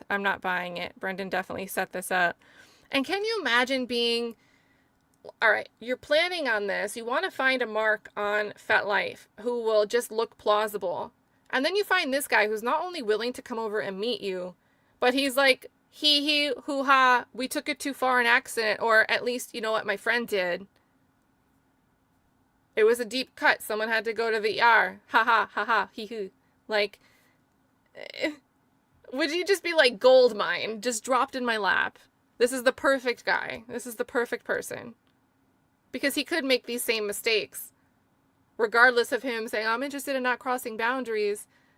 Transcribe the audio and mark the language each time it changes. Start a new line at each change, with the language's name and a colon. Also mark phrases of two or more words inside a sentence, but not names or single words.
English: I'm not buying it. Brendan definitely set this up. And can you imagine being, all right, you're planning on this. You want to find a mark on FetLife who will just look plausible. And then you find this guy who's not only willing to come over and meet you, but he's like, hee, hoo, ha, we took it too far in accident, or at least, you know what my friend did. It was a deep cut. Someone had to go to the ER. Ha ha, ha ha, hee hoo. Like, would you just be like, gold mine, just dropped in my lap? This is the perfect guy. This is the perfect person. Because he could make these same mistakes. Regardless of him saying, I'm interested in not crossing boundaries.